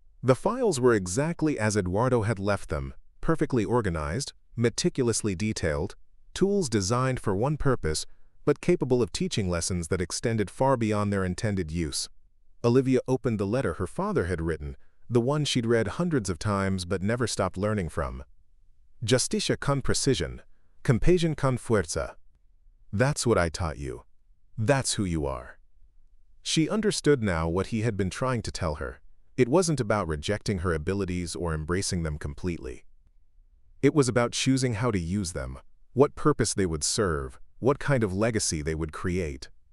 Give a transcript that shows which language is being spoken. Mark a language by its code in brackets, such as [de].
[en] The files were exactly as Eduardo had left them, perfectly organized, meticulously detailed, tools designed for one purpose, but capable of teaching lessons that extended far beyond their intended use. Olivia opened the letter her father had written, the one she'd read hundreds of times but never stopped learning from. [es] Justicia con precision, compasión con fuerza. [en] That's what I taught you. That's who you are. She understood now what he had been trying to tell her. It wasn't about rejecting her abilities or embracing them completely. It was about choosing how to use them, what purpose they would serve, what kind of legacy they would create.